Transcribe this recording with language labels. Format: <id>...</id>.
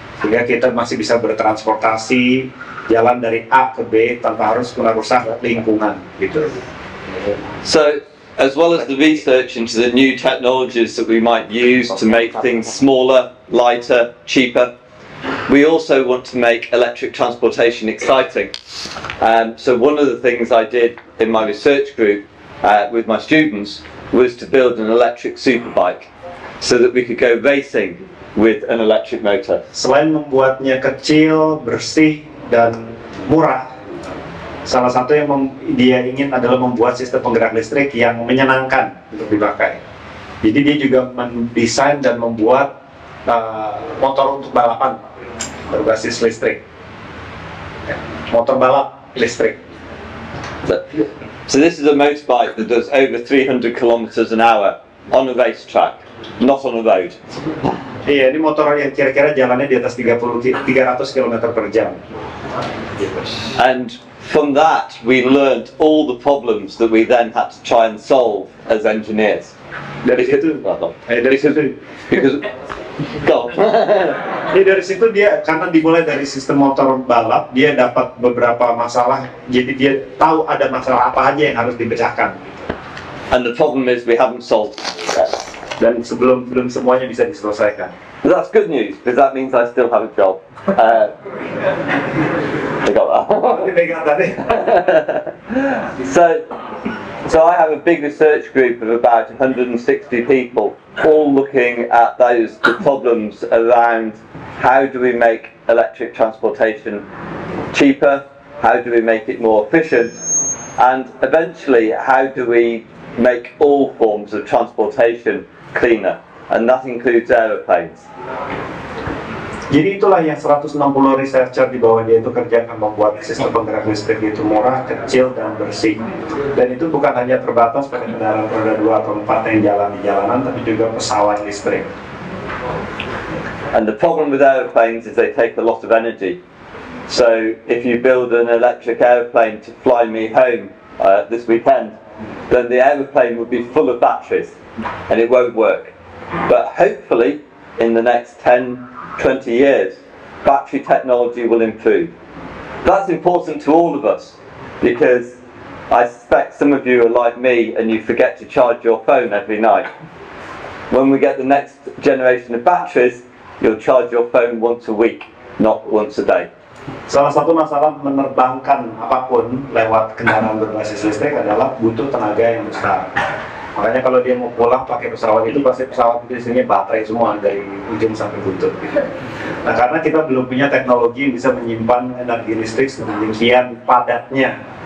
<id>Sehingga kita masih bisa bertransportasi, jalan dari A ke B tanpa harus merusak lingkungan, gitu.</id> <en>So, as well as the research into the new technologies that we might use to make things smaller, lighter, cheaper, we also want to make electric transportation exciting. So one of the things I did in my research group with my students was to build an electric superbike so that we could go racing with an electric motor.</en> <id>Selain membuatnya kecil, bersih, dan murah, salah satu yang dia ingin adalah membuat sistem penggerak listrik yang menyenangkan untuk dipakai. Jadi dia juga mendesain dan membuat motor untuk balapan berbasis listrik, motor balap listrik.</id> <en>So this is a motorbike that does over 300 kilometers an hour on a racetrack, not on a road.</en> <id>Iya, ini motor yang kira-kira jalannya di atas 300 km per jam.</id> <en>And from that we learned all the problems that we then had to try and solve as engineers.</en> <id>Dari situ,</id> <en>Because go.</en> <id>Jadi dari situ dia, karena dimulai dari sistem motor balap, dia dapat beberapa masalah. Jadi dia tahu ada masalah apa aja yang harus dipecahkan.</id> <en>And the problem is we haven't solved it yet.</en> <id>Dan belum semuanya bisa diselesaikan.</id> <en>But that's good news, because that means I still have a job. I got that. So I have a big research group of about 160 people, all looking at the problems around how do we make electric transportation cheaper, how do we make it more efficient, and eventually how do we make all forms of transportation cleaner, and that includes aeroplanes.</en> <id>Jadi itulah yang 160 researcher di bawah dia itu kerjakan, membuat sistem penggerak listrik itu murah, kecil, dan bersih. Dan itu bukan hanya terbatas pada kendaraan roda 2 atau 4 yang jalan di jalanan, tapi juga pesawat listrik.</id> <en>And the problem with aeroplanes is they take a lot of energy. So if you build an electric airplane to fly me home this weekend, then the aeroplane would be full of batteries and it won't work. But hopefully in the next 10, 20 years, battery technology will improve. That's important to all of us, because I suspect some of you are like me and you forget to charge your phone every night. When we get the next generation of batteries, you'll charge your phone once a week, not once a day.</en> <id>Salah satu masalah menerbangkan apapun lewat kendaraan berbasis listrik adalah butuh tenaga yang besar. Makanya kalau dia mau pulang pakai pesawat itu, pasti pesawat itu isinya baterai semua dari ujung sampai buntut. Nah, karena kita belum punya teknologi yang bisa menyimpan energi listrik sedemikian padatnya.</id>